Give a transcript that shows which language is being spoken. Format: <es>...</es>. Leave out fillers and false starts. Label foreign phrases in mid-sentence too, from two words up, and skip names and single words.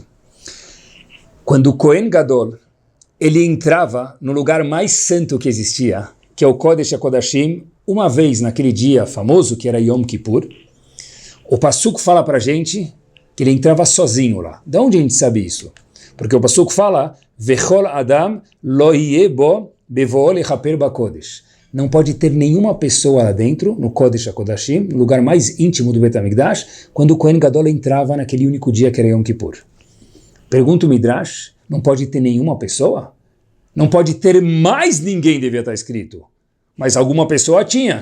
<pt>Quando o Kohen Gadol, ele entrava no lugar mais santo que existia, que é o Kodesh HaKodashim, uma vez naquele dia famoso, que era Yom Kippur, o Passuco fala para a gente que ele entrava sozinho lá. De onde a gente sabe isso? Porque o Passuco fala,</pt> <he>וכל אדם לא יה בו בבואו לכפר בקדש.</he> <pt>Não pode ter nenhuma pessoa lá dentro, no Kodesh HaKodashim, no lugar mais íntimo do Bet HaMikdash, quando o Kohen Gadol entrava naquele único dia que era Yom Kippur. Pergunta o Midrash, não pode ter nenhuma pessoa? Não pode ter mais ninguém, devia estar escrito. Mas alguma pessoa tinha.</pt>